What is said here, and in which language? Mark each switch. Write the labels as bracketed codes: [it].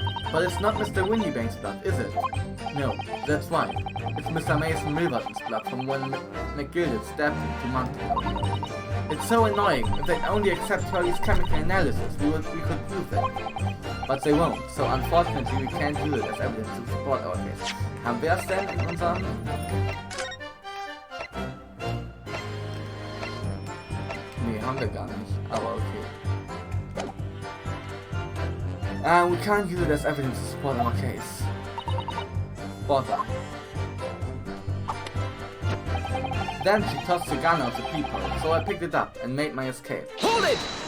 [en] But it's not Mr. Windybank's blood, is it? No, that's right. It's Mr. Mason Milverton's blood from when McGilded stabbed him 2 months ago. It's so annoying. If they'd only accept Hurley's chemical analysis, we could prove that. But they won't, so unfortunately we can't use it as evidence to support our case. [de] Haben wir es denn in unserem... Nee, haben wir gar nicht, aber okay. [en] We can't use it as evidence to support our case. Bother. Then she tossed the gun at the people, so I picked it up and made my escape. Hold it!